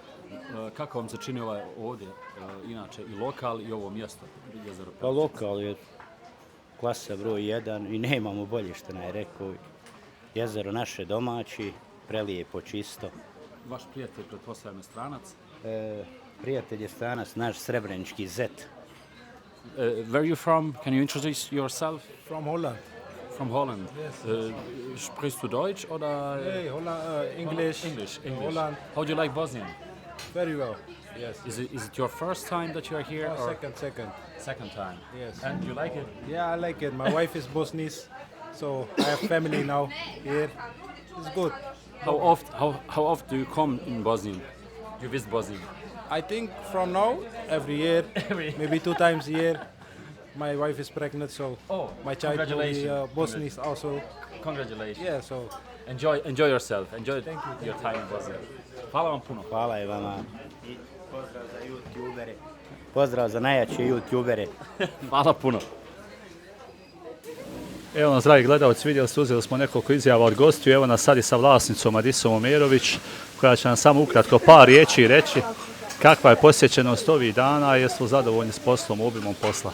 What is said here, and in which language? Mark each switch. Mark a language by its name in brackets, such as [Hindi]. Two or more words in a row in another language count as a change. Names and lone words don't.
[Bosnian] Kako vam se čini ovaj ovdje, inače i lokal i ovo mjesto, jezero Perućac? Pa lokal je klasa broj 1 i nemamo bolje što je rekao. Jezero naše domaći, prelijepo, čisto. Vaš prijatelj, pretpostavljam, je stranac? Prijatelj je stranac, naš srebrenički zet. [English] Where are you from? Can you introduce yourself? From Holland. From Holland. Yes. [German] Sprichst du Deutsch oder? [English] Hey, Holland, English. English. Holland. How do you like Bosnia? Very well. Yes. Is it your first time that you are here? Oh, or second. Second time. Yes. And you like it? Yeah, I like it. My wife is Bosnian, so I have family now here. It's good. How often do you come in Bosnia? You visit Bosnia? I think from now, every year, maybe 2 times a year. My wife is pregnant, so my child will be Bosnian also. Congratulations. Yeah, so Enjoy yourself. Enjoy your time in Bosnia. [Bosnian] Hvala vam puno. Hvala i vama. I pozdrav za youtubere. Pozdrav za najjače youtubere. Hvala puno. Evo nas, dragi gledalci, vidjeli ste, uzeli smo nekoliko izjava od gostiju. Evo nas sad i sa vlasnicom Adisom Omerović, koja će nam samo ukratko par riječi reći kakva je posjećenost ovih dana i jesu zadovoljni s poslom, obimom posla.